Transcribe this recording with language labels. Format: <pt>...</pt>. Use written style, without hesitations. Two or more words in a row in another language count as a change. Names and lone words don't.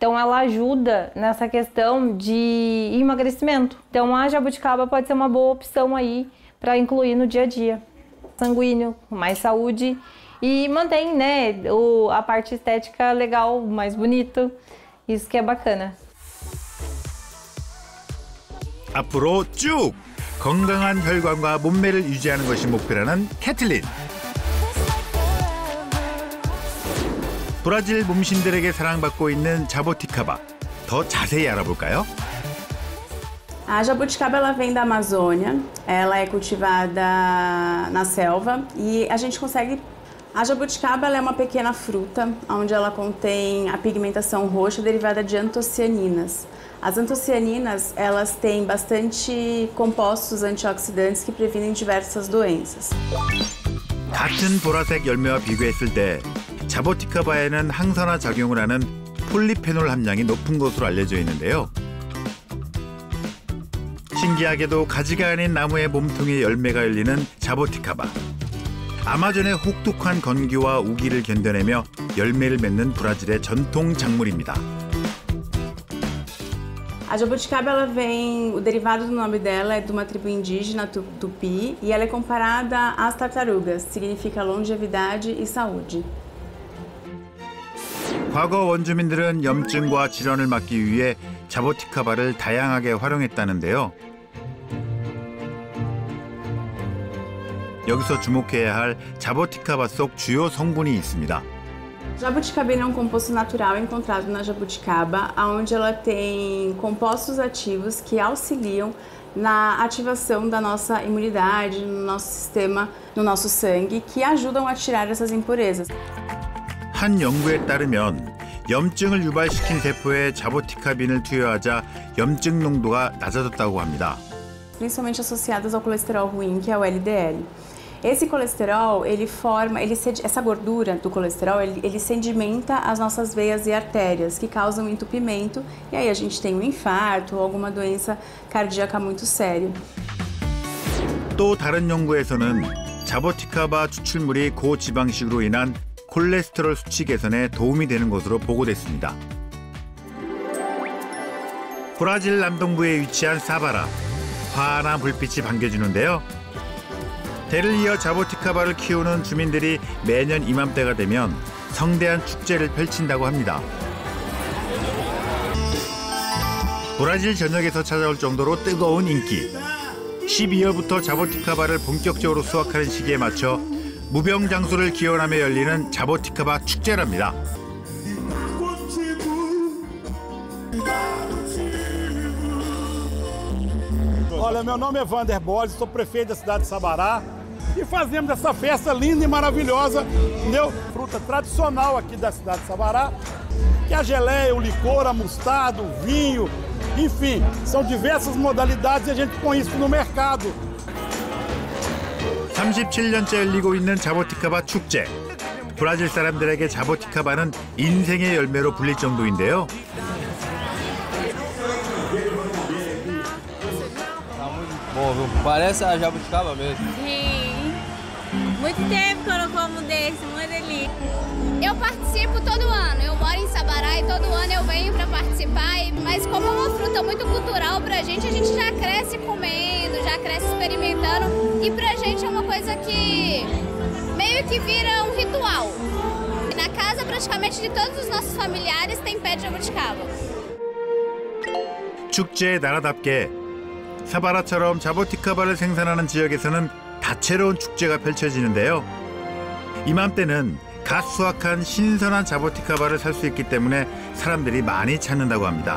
<pt>Então ela ajuda nessa questão de emagrecimento. Então a jabuticaba pode ser uma boa opção aí para incluir no dia a dia. Sanguíneo, mais saúde e mantém, né, a parte estética legal, mais bonito. Isso que é bacana.</pt> <ko>앞으로 쭉 건강한 혈관과 몸매를 유지하는 것이 목표라는 캐틀린. 브라질 몸신들에게 사랑받고 있는 자보티카바. 더 자세히 알아볼까요?</ko> <pt>A jabuticaba ela vem da Amazônia, ela é cultivada na selva e a gente consegue... A jabuticaba ela é uma pequena fruta, onde ela contém a pigmentação roxa derivada de antocianinas. As antocianinas elas têm bastante compostos antioxidantes que previnem diversas doenças.</pt> <ko>같은 보라색 열매와 비교했을 때 자보티카바에는 항산화 작용을 하는 폴리페놀 함량이 높은 것으로 알려져 있는데요. 신기하게도 가지가 아닌 나무의 몸통에 열매가 열리는 자보티카바. 아마존의 혹독한 건기와 우기를 견뎌내며 열매를 맺는 브라질의 전통 작물입니다.</ko> <pt>A jabuticaba ela vem, o derivado do nome dela é de uma tribo indígena tupi e ela é comparada às tartarugas, significa longevidade e saúde.</pt> <ko>과거 원주민들은 염증과 질환을 막기 위해 자보티카바를 다양하게 활용했다는데요. 여기서 주목해야 할 자보티카바 속 주요 성분이 있습니다.</ko> <pt>Jabuticabina é um composto natural encontrado na jabuticaba, onde ela tem compostos ativos que auxiliam na ativação da nossa imunidade, no nosso sistema, no nosso sangue, que ajudam a tirar essas impurezas.</pt> <ko>한 연구에 따르면 염증을 유발시킨 세포에 자보티카빈을 투여하자 염증 농도가 낮아졌다고 합니다.</ko> <pt>Principalmente associadas ao colesterol ruim, que é o LDL. Esse colesterol, essa gordura do colesterol, ele sedimenta as nossas veias e artérias, que causam entupimento, e aí a gente tem um infarto ou alguma doença cardíaca muito séria.</pt> <ko>또 다른 연구에서는 자보티카바 추출물이 고지방식으로 인한 콜레스테롤 수치 개선에 도움이 되는 것으로 보고됐습니다. 브라질 남동부에 위치한 사바라, 환한 불빛이 반겨주는데요. 대를 이어 자보티카바를 키우는 주민들이 매년 이맘때가 되면 성대한 축제를 펼친다고 합니다. 브라질 전역에서 찾아올 정도로 뜨거운 인기. 12월부터 자보티카바를 본격적으로 수확하는 시기에 맞춰 무병장수를 기원하며 열리는 자보티카바 축제랍니다.</ko> <pt>Olha, meu nome é Vander Borges, sou prefeito da cidade de Sabará e fazemos essa festa linda e maravilhosa, entendeu? Fruta tradicional aqui da cidade de Sabará, que é a geleia, o licor, a mostarda, o vinho, enfim, são diversas modalidades e a gente põe isso no mercado.</pt> <ko>37년째 열리고 있는 자보티카바 축제. 브라질 사람들에게 자보티카바는 인생의 열매로 불릴 정도인데요.</ko> <pt>Parece a jabuticaba mesmo. Sim. Muito tempo que eu não como desse, uma delícia. Eu participo todo ano. Eu moro em Sabará e todo ano eu venho para participar. Mas como é uma fruta muito cultural pra gente, a gente já cresce comendo, já cresce experimentando. E pra gente é uma coisa que meio que vira um ritual. Na casa praticamente de todos os nossos familiares tem pé de jabuticaba.</pt> <ko>축제의 나라답게 사바라처럼 자보티카바를 생산하는 지역에서는 다채로운 축제가 펼쳐지는데요. 이맘때는 갓 수확한 신선한 자보티카바를 살 수 있기 때문에 사람들이 많이 찾는다고 합니다.</ko>